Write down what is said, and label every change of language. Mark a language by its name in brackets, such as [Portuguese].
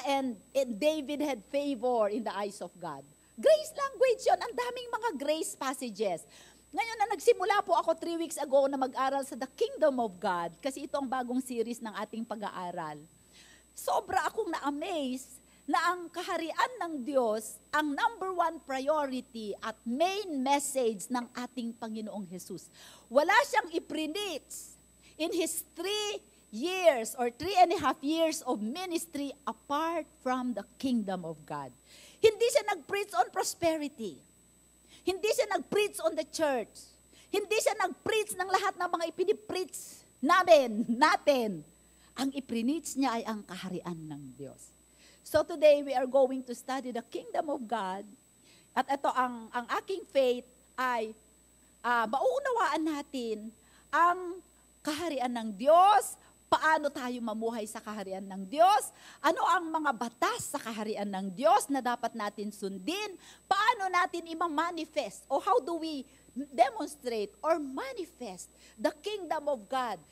[English] And David had favor in the eyes of God. Grace language [Filipino] yun. Ang daming mga grace passages. Ngayon na nagsimula po ako 3 weeks ago na mag-aral sa The Kingdom of God, kasi ito ang bagong series ng ating pag-aaral. Sobra akong na-amaze na ang kaharian ng Diyos ang [English] number 1 priority [Filipino] at [English] main message [Filipino] ng ating Panginoong Jesus. Wala siyang iprinits [English] in His 3 years or 3.5 years of ministry apart from the kingdom of God. [Filipino] Hindi siya nag-preach [English] on prosperity. [Filipino] Hindi siya nag-preach [English] on the church. [Filipino] Hindi siya nag-preach ng lahat ng mga ipinipreach natin. Ang iprinits niya ay ang kaharian ng Diyos. [English] So today, we are going to study the kingdom of God. [Filipino] At ito, ang aking faith ay mauunawaan natin ang kaharian ng Diyos, paano tayo mamuhay sa kaharian ng Diyos, ano ang mga batas sa kaharian ng Diyos na dapat natin sundin, paano natin i-manifest, o [English] how do we demonstrate or manifest the kingdom of God.